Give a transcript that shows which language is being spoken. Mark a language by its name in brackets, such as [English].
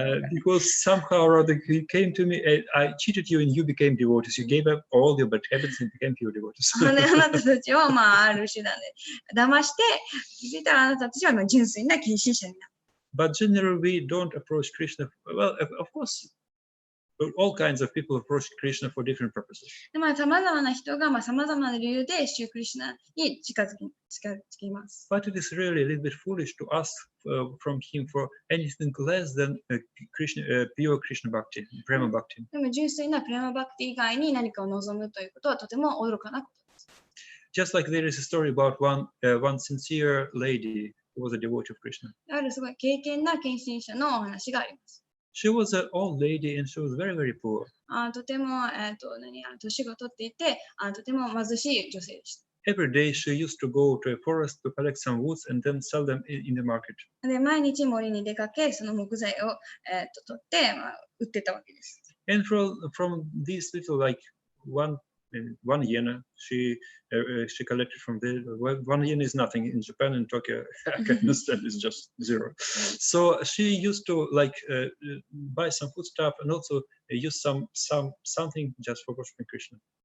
[English] because somehow or other he came to me, I cheated you and you became devotees. You gave up all your bad habits and became pure devotees. [Japanese] あなたたちを、ある手段で騙して、気づいたらあなたたちは純粋な献身者になる。 [English] But generally, we don't approach Krishna. Well, of course, all kinds of people approach Krishna for different purposes. [Japanese] で、様々な人が、様々な理由で、シュークリシュナに近づきます。 [English] But it is really a little bit foolish to ask from him for anything less than pure Krishna Bhakti, Prema Bhakti. [Japanese] でも、純粋なプレマバクティ以外に何かを望むということはとても愚かなことです。 [English] Just like there is a story about one sincere lady who was a devotee of Krishna. [Japanese] あるすごい敬虔な献身者のお話があります。 [English] She was an old lady and she was very, very poor. [Japanese] とても、年が取っていて、とても貧しい女性でした。 [English] Every day she used to go to a forest to collect some woods and then sell them in the market. [Japanese] で、毎日森に出かけ、その木材を、取って、売ってたわけです。 [English] And from these little like one yen, she collected from there. 1 yen is nothing in Japan and Tokyo. I can understand it's just 0. So she used to like buy some food stuff and also use something just for worshiping Krishna.